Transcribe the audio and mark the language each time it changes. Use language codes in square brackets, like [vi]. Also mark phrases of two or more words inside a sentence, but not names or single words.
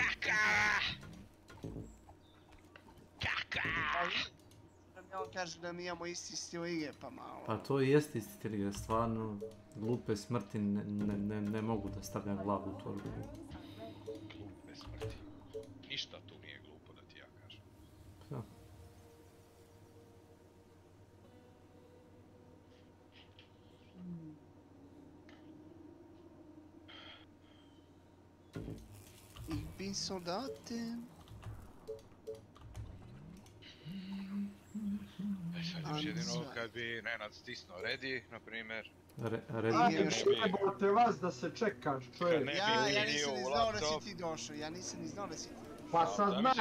[bs] Kaka! On kaže da mi imamo isti stil igre, pa malo. Pa to i jest isti stil igre, stvarno glupe smrti ne mogu da stavljam glavu u torbu. Glupe smrti. Ništa tu nije glupo da ti ja kažem. Ja. [de] Ich bin Soldatin. [bs] Sad još jedino kad bi Nenad stisnuo ready, na primjer. Ready? Jebote vas da se čekaš, čovjek. Ja nisam ni znao da si ti došao, ja nisam ni znao da si ti došao. Pa sad znaj